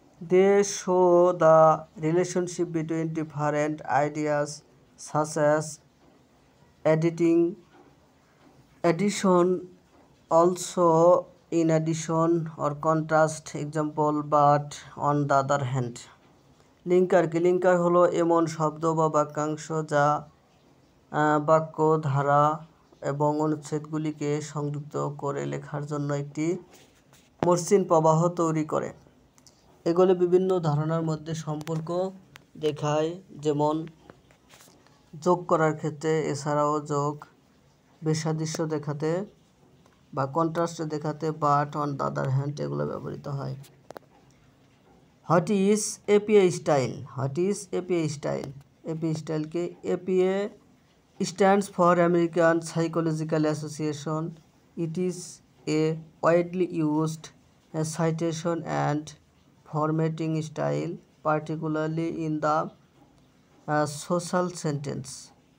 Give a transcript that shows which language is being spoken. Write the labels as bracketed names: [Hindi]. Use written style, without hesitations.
[English] They show the relationship between different ideas such as addition, also in addition, or contrast, example, but on the other hand. [Bangla] Linker কি? Linker হলো এমন শব্দ বা বাক্যাংশ যা বাক্য, ধারা এবং অনুচ্ছেদগুলিকে সংযুক্ত করে লেখার জন্য একটি মসৃণ প্রবাহ তৈরি করে। এগুলি বিভিন্ন ধারণার মধ্যে সম্পর্ক দেখায়, যেমন যোগ করার ক্ষেত্রে, এছাড়াও যোগ, বিসাদৃশ্য দেখাতে বা কন্ট্রাস্ট দেখাতে [English] but, on the other hand [Bangla] এগুলো ব্যবহৃত হয়। [English] What is APA style? What is APA style? APA স্টাইলকে APA stands for American Psychological Association. It is a widely used citation and formatting style, particularly in the social sentence.